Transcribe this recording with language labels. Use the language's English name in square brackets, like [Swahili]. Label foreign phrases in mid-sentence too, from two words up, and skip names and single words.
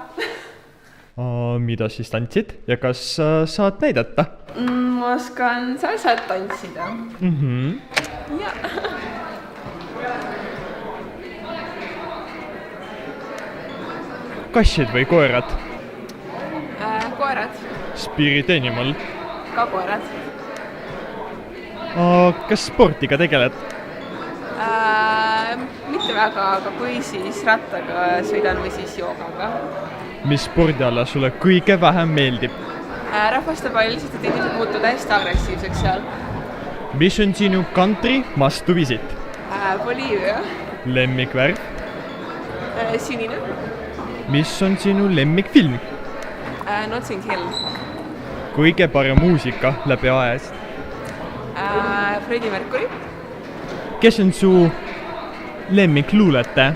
[Estonian] Mida siis tantsid ja kas saad näidata? Ma oskan salsat tantsida. Ja. Kassid või koerad? Koerad. [English] Spirit animal. [Estonian] Ka koerad. Kas sportiga tegeled? Mitte väga, aga kui siis rattaga sõidan või siis joogaga. Mis spordiala sulle kõige vähem meeldib? Rahvastepall, sest et inimesed muutuvad hästi agressiivseks seal. Mis on sinu [English] country must to visit? [Estonian] Boliivia. Lemmikvärv? Sinine. Mis on sinu lemmikfilm? Notting Hill. Kõige parem muusika läbi ajas? Freddie Mercury. Kes on su lemmikluuletaja?